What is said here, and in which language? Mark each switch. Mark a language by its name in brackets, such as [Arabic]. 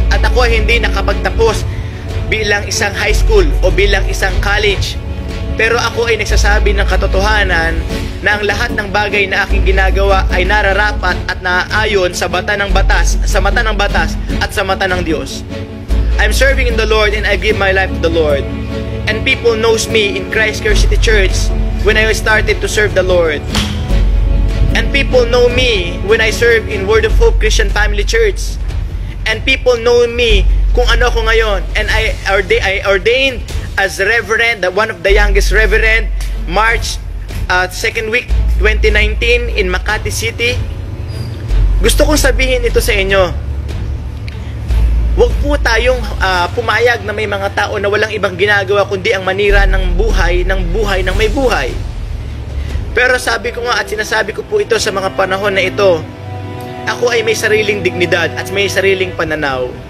[Filipino] At ako ay hindi nakapagtapos bilang isang high school o bilang isang college. Pero ako ay nagsasabi ng katotohanan na ang lahat ng bagay na aking ginagawa ay nararapat at naaayon sa mata ng batas at sa mata ng Diyos. [English] I'm serving in the Lord and I give my life to the Lord. And people knows me in Christ Care City Church when I started to serve the Lord. And people know me when I serve in Word of Hope Christian Family Church. And people know me [Filipino] kung ano ko ngayon. [English] And I ordained as Reverend, one of the youngest Reverend, March 2nd week 2019 in Makati City. [Filipino] Gusto kong sabihin ito sa inyo. Huwag po tayong pumayag na may mga tao na walang ibang ginagawa kundi ang manira ng buhay ng may buhay. Pero sabi ko nga at sinasabi ko po ito sa mga panahon na ito, ako ay may sariling dignidad at may sariling pananaw.